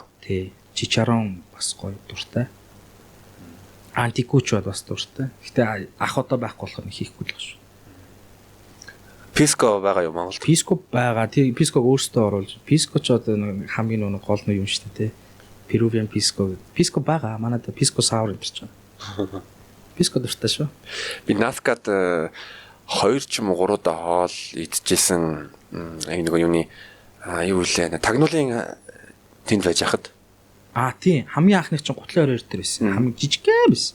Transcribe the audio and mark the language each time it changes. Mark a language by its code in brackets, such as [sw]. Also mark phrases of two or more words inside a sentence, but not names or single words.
[mn] Тий. Чичарон бас гоё дуртай. Антикуч бол бас дуртай. Гэтэ ах одоо байхгүй болохоор хийхгүй л шүү. Писко байгаа юу Монголд? Писко байгаа. Тий, Писког өөртөө оруулж. Писко ч одоо хамгийн гол нь юм шүү дээ, тий. Peruvian Pisco. Pisco байгаа. Манайд Pisco sour гэж байна. Pisco дуртай шүү. Би Наскад 2 ч юм уу 3 удаа хоол идчихсэн. Нэг юуны юу лээ. Тагнуулын тэнд байж хахад. Тийм. Хамгийн анхных чинь гутлын оройр дээр байсан. Хамгийн жижигхэн байсан.